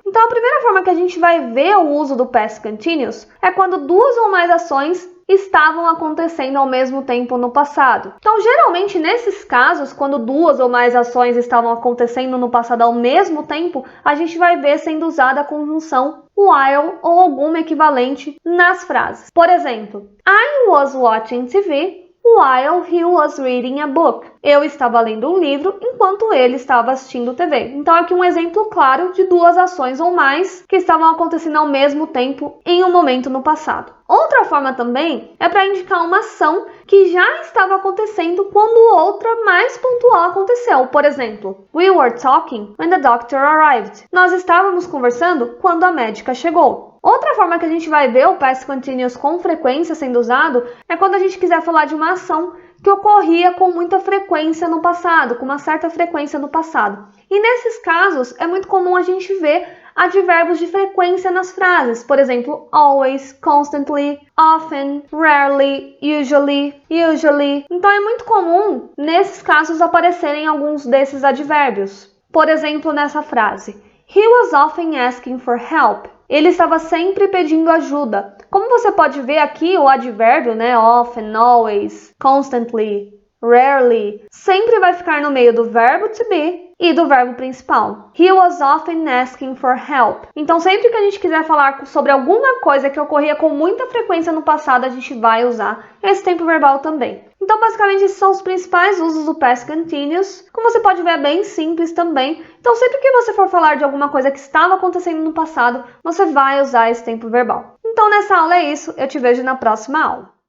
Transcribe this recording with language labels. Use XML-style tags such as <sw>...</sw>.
<pt>Então, a primeira forma que a gente vai ver o uso do Past Continuous é quando duas ou mais ações estavam acontecendo ao mesmo tempo no passado. Então, geralmente, nesses casos, quando duas ou mais ações estavam acontecendo no passado ao mesmo tempo, a gente vai ver sendo usada a conjunção while ou algum equivalente nas frases. Por exemplo,</pt> <en>I was watching TV while he was reading a book.</en> <pt>Eu estava lendo um livro enquanto ele estava assistindo TV. Então, aqui um exemplo claro de duas ações ou mais que estavam acontecendo ao mesmo tempo em um momento no passado. Outra forma também é para indicar uma ação que já estava acontecendo quando outra mais pontual aconteceu. Por exemplo,</pt> <en>we were talking when the doctor arrived.</en> <pt>Nós estávamos conversando quando a médica chegou. Outra forma que a gente vai ver o Past Continuous com frequência sendo usado é quando a gente quiser falar de uma ação que ocorria com muita frequência no passado, com uma certa frequência no passado. E nesses casos, é muito comum a gente ver advérbios de frequência nas frases. Por exemplo, always, constantly, often, rarely, usually, usually. Então, é muito comum, nesses casos, aparecerem alguns desses advérbios. Por exemplo, nessa frase,</pt> <en>he was often asking for help.</en> <pt>Ele estava sempre pedindo ajuda. Como você pode ver aqui, o advérbio, often, always, constantly, rarely, sempre vai ficar no meio do verbo to be e do verbo principal.</pt> <en>He was often asking for help.</en> <pt>Então, sempre que a gente quiser falar sobre alguma coisa que ocorria com muita frequência no passado, a gente vai usar esse tempo verbal também. Então, basicamente, esses são os principais usos do Past Continuous. Como você pode ver, é bem simples também. Então, sempre que você for falar de alguma coisa que estava acontecendo no passado, você vai usar esse tempo verbal. Então, nessa aula é isso. Eu te vejo na próxima aula.</pt>